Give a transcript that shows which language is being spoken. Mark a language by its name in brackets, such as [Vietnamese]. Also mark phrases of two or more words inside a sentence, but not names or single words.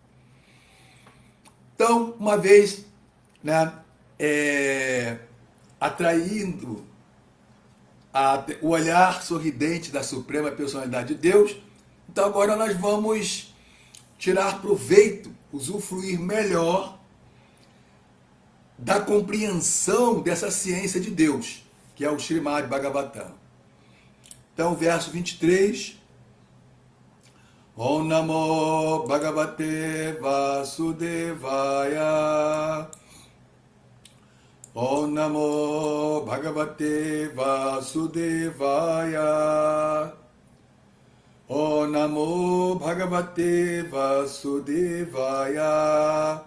[Portuguese] Então, uma vez, né, atraindo o olhar sorridente da suprema personalidade de Deus, então agora nós vamos tirar proveito, usufruir melhor da compreensão dessa ciência de Deus, que é o Srimad Bhagavatam. Então, verso 23. [Sanskrit] ॐ नमो भगवते वासुदेवाय. ॐ नमो भगवते वासुदेवाय. ॐ नमो भगवते वासुदेवाय.